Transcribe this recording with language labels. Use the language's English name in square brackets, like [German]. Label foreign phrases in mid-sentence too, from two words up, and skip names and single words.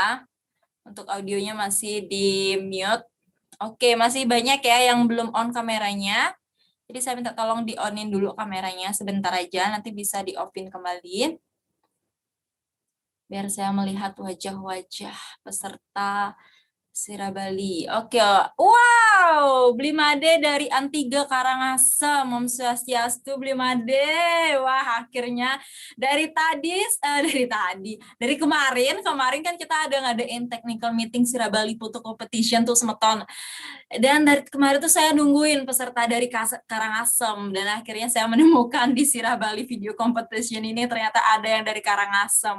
[Indonesian] Untuk audionya masih di mute. Oke, masih banyak ya yang belum on kameranya. Jadi saya minta tolong di-onin dulu kameranya sebentar aja, nanti bisa di-offin kembali. Biar saya melihat wajah-wajah peserta Sira Bali. Oke, wow, beli made dari Antiga Karangasem, [Balinese] Om Swastiastu [Indonesian] beli made. Wah, akhirnya dari kemarin kan kita ada ngadain [English] technical meeting [Indonesian] Sira Bali Photo Competition tuh semeton. Dan dari kemarin tuh saya nungguin peserta dari Karangasem, dan akhirnya saya menemukan di Sira Bali Video Competition ini ternyata ada yang dari Karangasem.